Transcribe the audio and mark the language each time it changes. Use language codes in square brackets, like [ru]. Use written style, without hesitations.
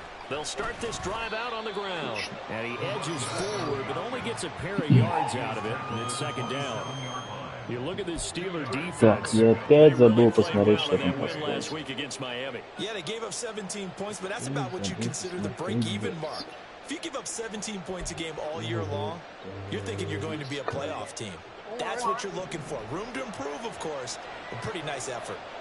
[en] They'll start this drive out on the ground. And he edges forward, but only gets a pair of yards out of it, and it's second down. You look at this Steeler defense. [ru] Так, я опять забыл посмотреть, что там [en] last week against Miami. Yeah, they gave up 17 points, but that's about what you consider the break-even mark. If you give up 17 points a game all year long, you're thinking you're going to be a playoff team. That's what you're looking for. Room to improve, of course, but pretty nice effort.